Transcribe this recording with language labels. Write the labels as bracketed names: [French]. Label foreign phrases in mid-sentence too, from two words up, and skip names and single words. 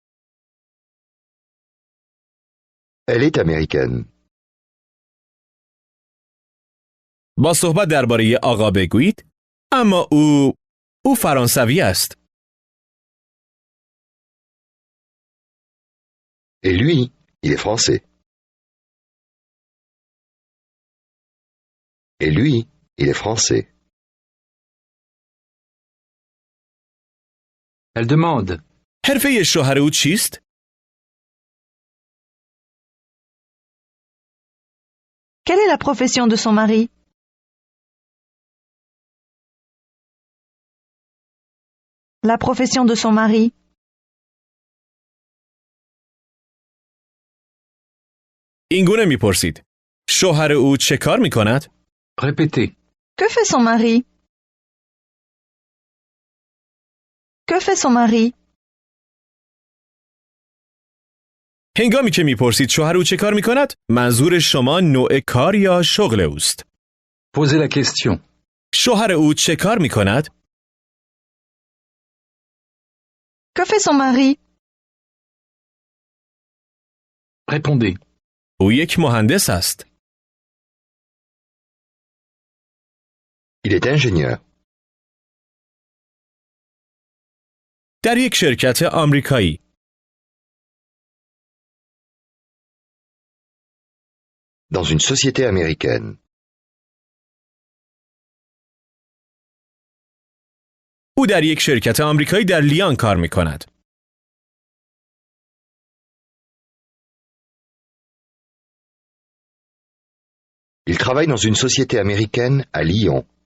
[French] Elle est américaine. [Persian] با صحبت درباره آقا بگویید اما او فرانسوی است. [French] Et lui, il est français. Et lui, il est français. Elle demande [Persian] حرفه شوهر او چیست؟ [French] Quelle est la profession de son mari? La profession de son mari. [Persian] این گونه میپرسید. شوهر او چه کار میکند؟ [French] Répétez. Que fait son mari? Que fait son mari? [Persian] هنگامی که میپرسید شوهر او چه کار میکند؟ منظور شما نوع کار یا شغل اوست. [French] Posez la question. [Persian] شوهر او چه کار میکند؟ [French] Que fait son mari? Répondez. [Persian] او یک مهندس است. [French] Il est ingénieur. [Persian] در یک شرکت آمریکایی. [French] Dans une société américaine. [Persian] او در یک شرکت آمریکایی در لیان کار میکند. [French] Il travaille dans une société américaine à Lyon.